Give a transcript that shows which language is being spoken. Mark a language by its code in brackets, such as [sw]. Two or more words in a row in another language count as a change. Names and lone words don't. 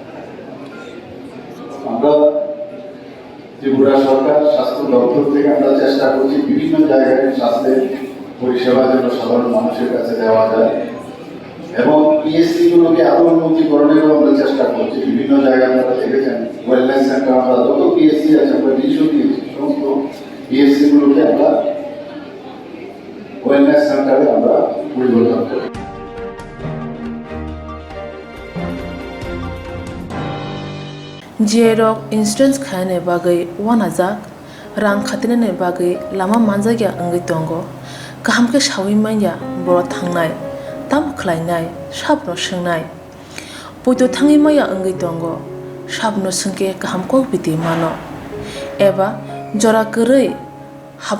[bn] আমরা ত্রিপুরা সরকার স্বাস্থ্য দপ্তর থেকে আমরা চেষ্টা করছি বিভিন্ন জায়গায় স্বাস্থ্যের পরিষেবা যেন সাধারণ মানুষের কাছে দেওয়া যায় এবং পিএসসি গুলোকে আরো উন্নতিকরণেরও আমরা চেষ্টা করছি। বিভিন্ন জায়গায় আপনারা দেখেছেন [en] wellness centre, [bn] আমরা যত পিএসসি আছে আমরা ডিসিও দিয়েছি, সমস্ত পিএসসি গুলোকে আমরা [en] wellness centre [bn] আমরা পরিবর্তন করি। [trp] जिएरक इन्सुरेन्स खाने बागै वानाजाक रां खातिने बागै लामा मानजागिया अंगै दंगो गाहामके सावै माइया बर' थांनाय ताम खलायनाय साबनो सोंनाय बयदो थाङै माइया अंगै दंगो साबनो सोंके गाहामको बिदि मानो एबा जरा गोरै हाबा